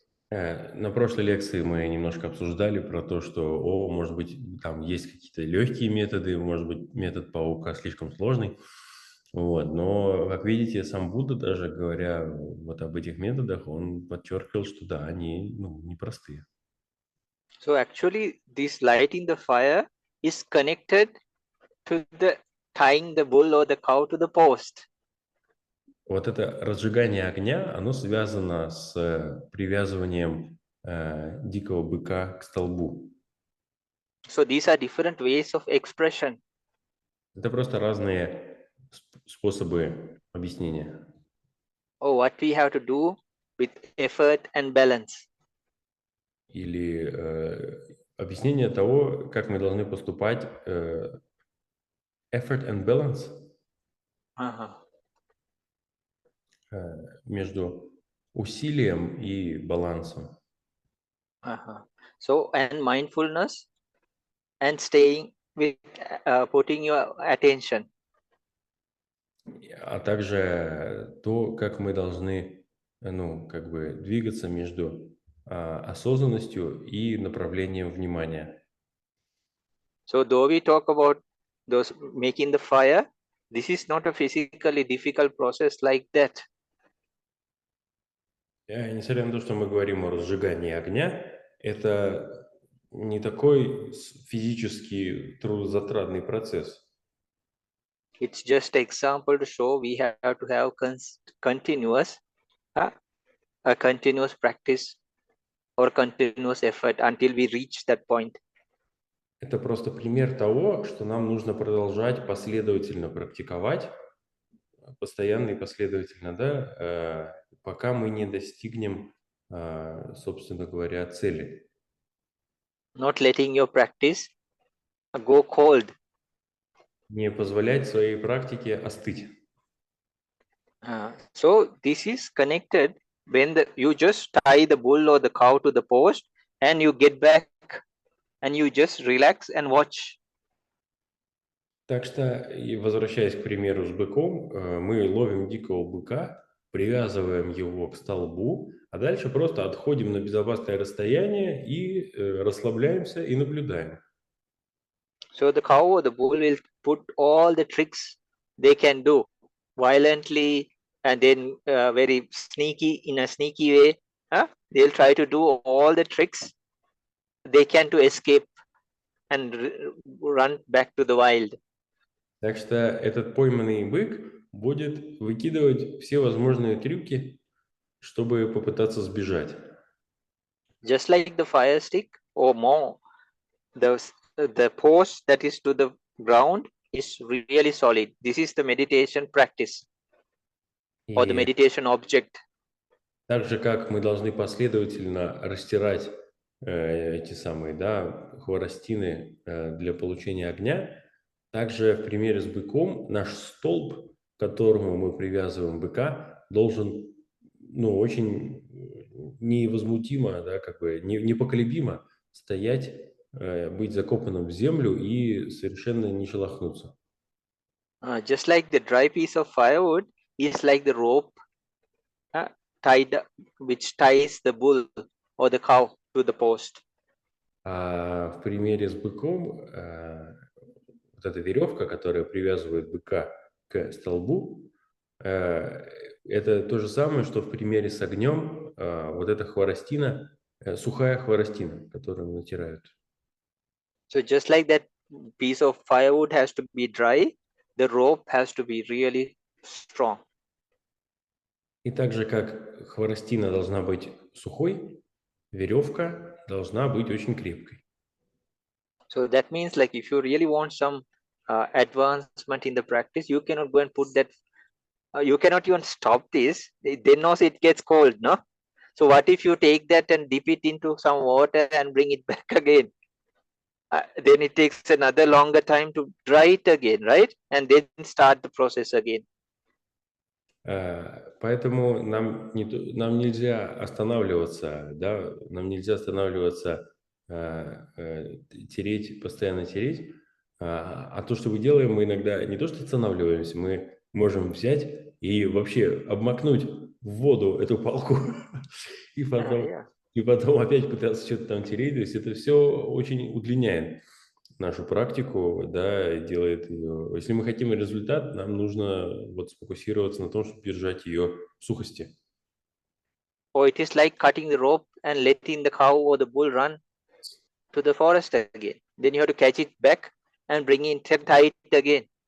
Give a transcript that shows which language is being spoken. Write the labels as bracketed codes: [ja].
[ru] На прошлой лекции мы немножко обсуждали про то, что, может быть, там есть какие-то легкие методы, может быть, метод паука слишком сложный. Вот. Но, как видите, сам Будда, даже говоря вот об этих методах, он подчеркивал, что да, они непростые. [en] So actually, this lighting the fire is connected to the tying the bull or the cow to the post. [ru] Вот это разжигание огня, оно связано с привязыванием дикого быка к столбу. [en] So these are different ways of expression. [ru] Это просто разные способы объяснения. [en] Or what we have to do with effort and balance. [ru] Или объяснение того, как мы должны поступать [en] effort and balance [ru] между усилием и балансом. [en] So and mindfulness and staying with putting your attention. [ru] А также то, как мы должны, как бы двигаться между осознанностью и направлением внимания. [en] So though we talk about those making the fire, this is not a physically difficult process like that. [ru] Несмотря на то, что мы говорим о разжигании огня, это не такой физически трудозатратный процесс. [en] It's just an example to show we have to have continuous practice or continuous effort until we reach that point. [ru] Это просто пример того, что нам нужно продолжать последовательно практиковать, постоянно и последовательно, да, пока мы не достигнем, собственно говоря, цели. [en] Not letting your practice go cold. [ru] Не позволять своей практике остыть. [en] So this is connected when you just tie the bull or the cow to the post and you get back and you just relax and watch. [ru] Так что, и возвращаясь к примеру с быком, мы ловим дикого быка, привязываем его к столбу, а дальше просто отходим на безопасное расстояние и расслабляемся и наблюдаем. [en] So the cow or the bull will put all the tricks they can do violently and then very sneaky, in a sneaky way. They'll try to do all the tricks they can to escape and run back to the wild. [ru] Так что этот пойманный бык, будет выкидывать все возможные трюки, чтобы попытаться сбежать. [en] Just like the fire stick or more, the post that is to the ground is really solid. This is the meditation practice or the [ru] И [en] meditation object. [ru] так же, как мы должны последовательно растирать эти самые, да, хворостины для получения огня, также в примере с быком наш столб, к которому мы привязываем быка, должен, ну, очень невозмутимо, да, как бы непоколебимо стоять, быть закопанным в землю и совершенно не шелохнуться. [en] Just like the dry piece of firewood is like the rope which ties the bull or the cow to the post. [ru] А в примере с быком вот эта веревка, которая привязывает быка к столбу, это то же самое, что в примере с огнем вот эта хворостина, сухая хворостина, которую натирают. [en] So just like that piece of firewood has to be dry, the rope has to be really strong. [ru] И так же, как хворостина должна быть сухой, веревка должна быть очень крепкой. [en] So that means like if you really want some advancement in the practice, you cannot go and put that, you cannot even stop this, then also it gets cold, no? So what if you take that and dip it into some water and bring it back again? Then it takes another longer time to dry it again, right? And then start the process again. [ru] Поэтому нам нельзя останавливаться, да, нам нельзя останавливаться, тереть, постоянно тереть, а то, что мы делаем, мы иногда не то что останавливаемся, мы можем взять и вообще обмакнуть в воду эту палку и потом опять пытаться что-то там тереть, то есть это все очень удлиняет нашу практику, да, и делает ее. Если мы хотим результат, нам нужно вот сфокусироваться на том, чтобы держать ее в сухости. [en] Or it is like cutting the rope and letting the cow or the bull run to the forest again. Then you have to catch it back and bring it and tie it again.